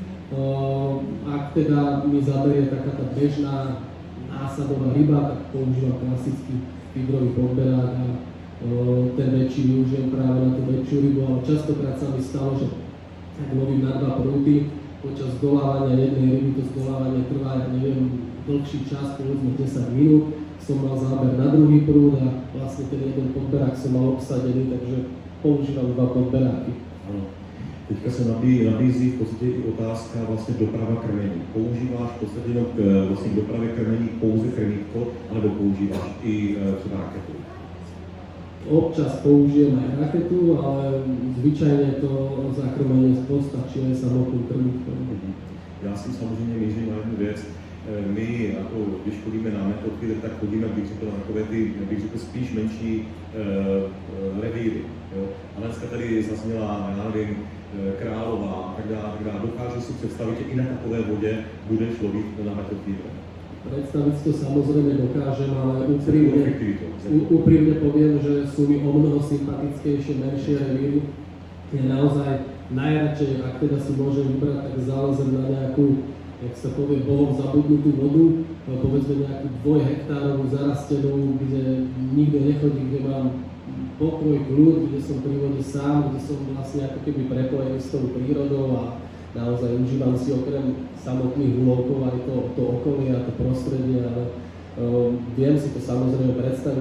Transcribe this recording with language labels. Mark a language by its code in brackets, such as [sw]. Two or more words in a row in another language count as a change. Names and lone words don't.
[sk] Ak teda mi zaberie taká tá bežná násadová ryba, tak používam klasický feederový podberák a ten väčší využijem práve na tú väčšiu rybu, ale častokrát sa mi stalo, že ak lovím na 2 prúdy, počas zdolávania jednej ryby, to zdolávanie trvá, ja neviem, dlhší čas, povedzme 10 minút, som mal záber na druhý prúd a vlastne ten jeden podberák som mal obsadený, takže používam 2 podberáky. [cs] Ano. Teďka se nabízí v podstatě i otázka vlastně doprava krmení. Používáš v podstatě jenom vlastně k dopravě krmení pouze krmítko, anebo používáš i třeba raketu? [sk] Občas použijem aj raketu, ale zvyčajne to zakrmenie postačí aj samotným krmítkom. [cs] Já si samozřejmě mířím na jednu věc. My, jako, když chodíme na Method Feeder, tak chodíme, bych řekl, na takové ty, bych řekl, spíš menší revíry. Jo? A dneska tady zazněla, já nevím, Králová a tak dále. Dokážu si představit, že i na takové vodě budeš lovit na Method Feeder. [sk] Predstaviť si to samozrejme dokážem, ale úprimne poviem, že sú mi o mnoho sympatickejšie menšie revíry. Ja naozaj najradšej, ak teda si môžem vybrať, tak zálezem na nejakú, jak sa povie, bohom zabudnutú vodu, povedzme nejakú 2-hektárovú zarastenú, kde nikto nechodí, kde mám pokoj, kľud, kde som pri vode sám, kde som vlastne ako keby prepojený s tou prírodou a naozaj užívam si okrem samotných úlovkov aj to okolie a to prostredie, ale viem si to samozrejme predstaviť.